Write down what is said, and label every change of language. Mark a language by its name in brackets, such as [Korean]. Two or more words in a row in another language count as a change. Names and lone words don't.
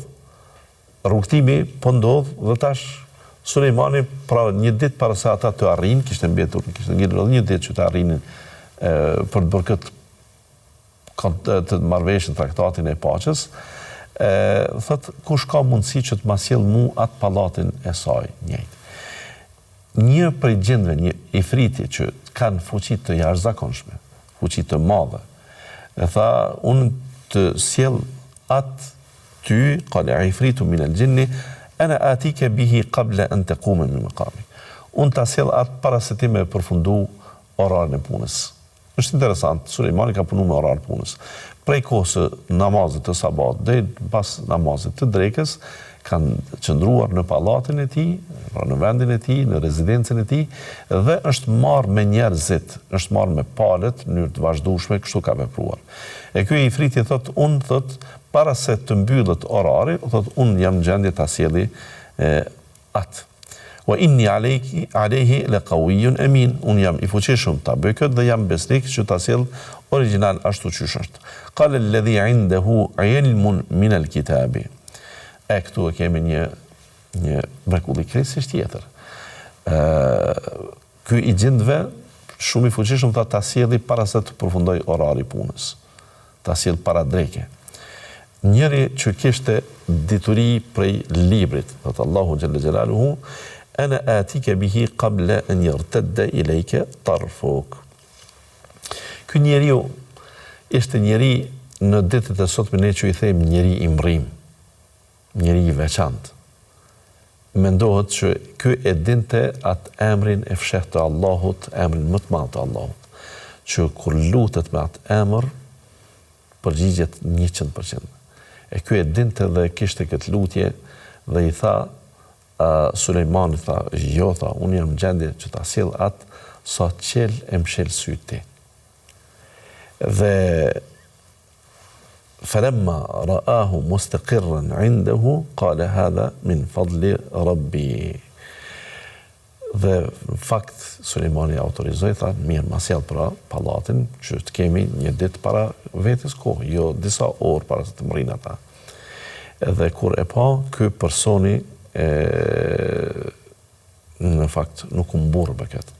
[Albanian] Rrugtimi po ndodh dhe tash Sulejmani, pra një ditë para se ata të arrijnë, kishte mbetur, kishte ngjitur një ditë që të arrinin për të bërë këtë të marrëveshjen, traktatin e paqes, thot kush ka mundësi që të ma sjell mu atë pallatin e saj njëjtë. Një prej gjendve, një ifriti që kanë fuqi të jashtëzakonshme, fuqi të madhe, e tha, unë të sjell atë ty, [Arabic] قال عفريت من الجن أنا آتيك به قبل أن تقوم من مقامك. [Albanian] Unë ta sjell atë para se ti me përfundu orarin e punës. Është interesant, Sulejmani ka punu me orar punës. Prej kohës namazit të sabat dhe pas namazit të drekës, kanë qëndruar në pallatin e tij, pra në vendin e tij, në rezidencën e tij, dhe është marrë me njerëzit, është marrë me palët në mënyrë të vazhdueshme, kështu ka vepruar. E ky ifriti thot, unë thot, para se të mbyllet orari, thot, unë jam në gjendje ta sjelli atë. [Arabic] وإني عليه لقوي أمين. [Albanian] Unë jam i fuqishëm ta bëj këtë dhe jam besnik që ta sjell origjinal ashtu siç është. [Arabic] قال الذي عنده علم من الكتاب. [Albanian] Këtu kemi një mrekulli kryesisht tjetër. Ky i gjendve shumë i fuqishëm tha ta sjelli para se të përfundoj orari punës. Ta sjell para dreke. Njëri që kishte dituri prej librit, thotë Allahu [Arabic] جل جلاله, أنا آتيك به قبل أن يرتد إليك طرفك. [Albanian] Ky njeriu ishte njeri në ditët e sotme ne që i themi njeri i mrim, njeri i veçantë. Mendohet që ky e dinte atë emrin e fshehtë të Allahut, emrin më të madh të Allahut, që kur lutet me atë emër përgjigjet 100%. E ky e dinte dhe kishte këtë lutje dhe i tha Sulejmanit, tha, jo, tha, unë jam në gjendje që ta sjell atë sa qel e mshel syt ti. [Arabic] Dhe فلما رآه مستقرا عنده قال هذا من فضل ربي. [Albanian] Dhe në fakt Sulejmani autorizoi, tha, mirë, ma sjell pra pallatin që të kemi një ditë para vetes kohë, jo disa orë para se të mrinë ata. Edhe kur e pa, ky personi në fakt nuk u mburr me këtë.